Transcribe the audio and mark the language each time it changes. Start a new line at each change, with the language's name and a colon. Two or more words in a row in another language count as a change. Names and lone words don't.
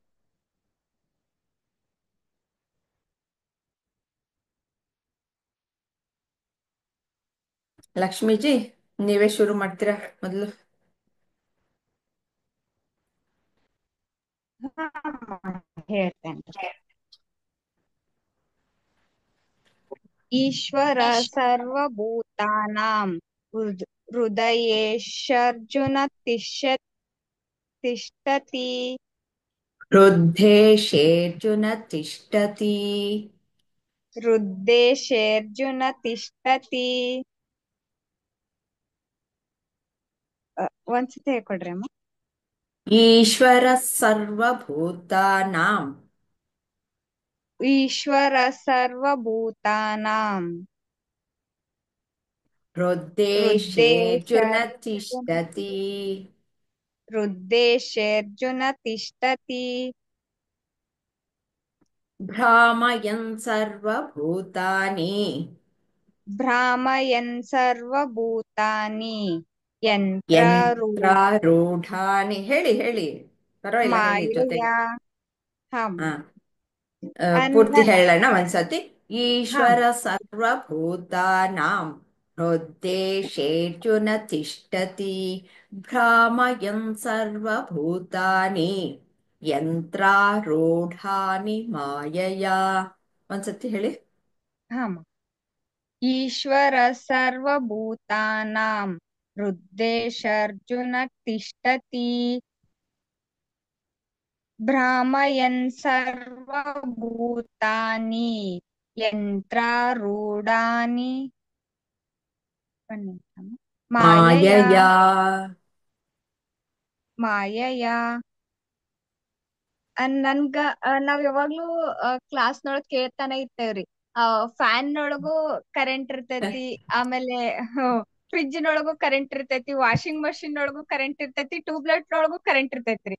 Kannada: ಲಕ್ಷ್ಮೀಜಿ, ನೀವೇ ಶುರು ಮಾಡ್ತೀರಾ ಮೊದಲು? ಹೇಳ್ತೇನೆ.
Sanskrit: ईश्वर सर्वभूतानां हृदयेषर्जुन तिष्ठति ಹೃದ್ದೇಶೇರ್ಜುನ ತಿಷ್ಠತಿ. हृद्देशेऽर्जुन तिष्ठति.
Kannada: ಒಂದ್ಸತಿ ಹೇಳ್ಕೊಡ್ರಿ ಅಮ್ಮ.
Sanskrit: ಈಶ್ವರ ಸರ್ವಭೂತಾನಾಂ ಈಶ್ವರ ಸರ್ವಭೂತಾನಾಂ ಹೃದ್ದೇಶೇರ್ಜುನ ತಿಷ್ಠತಿ. ಹೃದ್ದೇಶೇರ್ಜುನ ತಿಷ್ಠತಿ. ಭ್ರಾಮಯನ್ ಸರ್ವಭೂತಾನಿ ಭ್ರಾಮಯನ್ ಸರ್ವಭೂತಾನಿ
Kannada: ಯಂತ್ರಾರೂಢಾನಿ. ಹೇಳಿ ಹೇಳಿ, ಪರವಾಗಿಲ್ಲ, ಹೇಳಿ
Sanskrit: ಮಾಯೆಯ.
Kannada: ಜೊತೆಗೆ. ಹಂ ಹಾ, ಅನ್ನ. ಪೂರ್ತಿ ಹೇಳೋಣ ಒಂದ್ಸತಿ. ಹಂ
Sanskrit: ಈಶ್ವರ ಸರ್ವಭೂತಾನಾಂ ಹೃದ್ದೇಶೇರ್ಜುನ ತಿಷ್ಠತಿ. ಭ್ರಾಮಯನ್ ಸರ್ವಭೂತಾನಿ ಯಂತ್ರಾರೂಢಾನಿ ಮಾಯಯಾ.
Kannada: ಒಂದ್ಸತಿ ಹೇಳಿ.
Sanskrit: ಹಂ ಈಶ್ವರ ಸರ್ವಭೂತಾನಾಂ ಹೃದ್ದೇಶರ್ಜುನ ತಿಷ್ಠತಿ. ಭ್ರಾಮಯನ್ ಸರ್ವಭೂತಾನಿ ಯಂತ್ರಾರೂಢಾನಿ
Kannada: ಒಂದ್ ನಿಮಿಷ ಅಮ್ಮ.
Sanskrit: ಮಾಯಯ ಮಾಯಯ
Kannada: ಮಾಯಯ ನನ್ಗ ನಾವ್ ಯಾವಾಗ್ಲೂ ಕ್ಲಾಸ್ನೊಳಗ್ ಕೇಳ್ತಾನೆ ಇರ್ತೇವ್ರಿ. ಫ್ಯಾನ್ ನೊಳಗೂ ಕರೆಂಟ್ ಇರ್ತೈತಿ, ಆಮೇಲೆ ಫ್ರಿಡ್ಜ್ ನೊಳಗೂ ಕರೆಂಟ್ ಇರ್ತೈತಿ,
English: washing machine
Kannada: ನೊಳಗೂ ಕರೆಂಟ್ ಇರ್ತೈತಿ, ಟ್ಯೂಬ್ಲೈಟ್ ನೊಳಗೂ ಕರೆಂಟ್ ಇರ್ತೈತ್ರಿ.